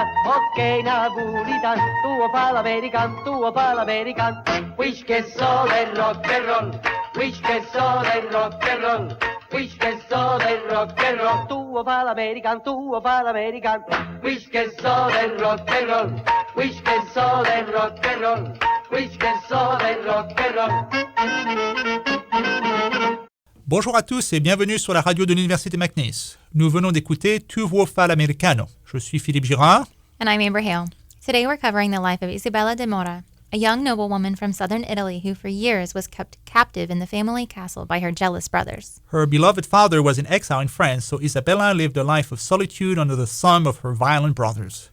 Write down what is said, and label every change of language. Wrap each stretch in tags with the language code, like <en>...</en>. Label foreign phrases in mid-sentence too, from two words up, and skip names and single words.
<nap>ok napolitan, tu fa l'american, tu fa l'american, whisky e soda e</nap> <en>rock and roll,</en> <nap>whisky e soda e</nap> <en>rock and roll,</en> <nap>whisky e soda e</nap> <en>rock and roll,</en> <nap>tu fa l'american, tu fa l'american, whisky e soda e</nap> <en>rock and roll,</en> <nap>whisky e soda e</nap> <en>rock and roll,</en> <nap>whisky, soda e</nap> <en>rock and roll.</en> <fr>Bonjour à tous et bienvenue sur la radio de l'Université McNeese. Nous venons d'écouter Tu vuoi fare l'americano. Je suis Philippe Girard.</fr> <en>And I'm Amber Hale. Today we're covering the life of Isabella de Mora, a young noblewoman from southern Italy who for years was kept captive in the family castle by her jealous brothers. Her beloved father was in exile in France, so Isabella lived a life of solitude under the thumb of her violent brothers.</en>